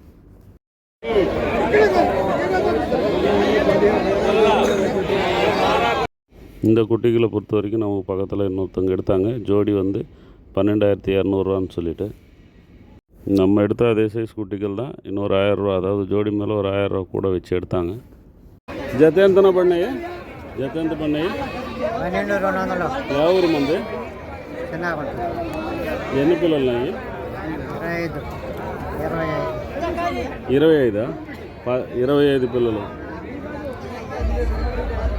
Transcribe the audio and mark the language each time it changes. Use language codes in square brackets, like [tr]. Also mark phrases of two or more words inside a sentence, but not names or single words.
[ta] இந்த குட்டிகளை பொறுத்த வரைக்கும் நமக்கு பக்கத்தில் இன்னொருத்தவங்க எடுத்தாங்க. ஜோடி வந்து 12,200 சொல்லிட்டு. நம்ம எடுத்த அதே சைஸ் குட்டிகள் தான். இன்னொரு 1,000, அதாவது ஜோடி மேலே ஒரு 1,000 கூட வச்சு எடுத்தாங்க. [te] జత ఎంతన పడినాయి? జత ఎంత పడినాయి? 12,200. యా ఊరు మంది? ఎన్ని పిల్లలు ఉన్నాయి? 25. 25 పిల్లలు.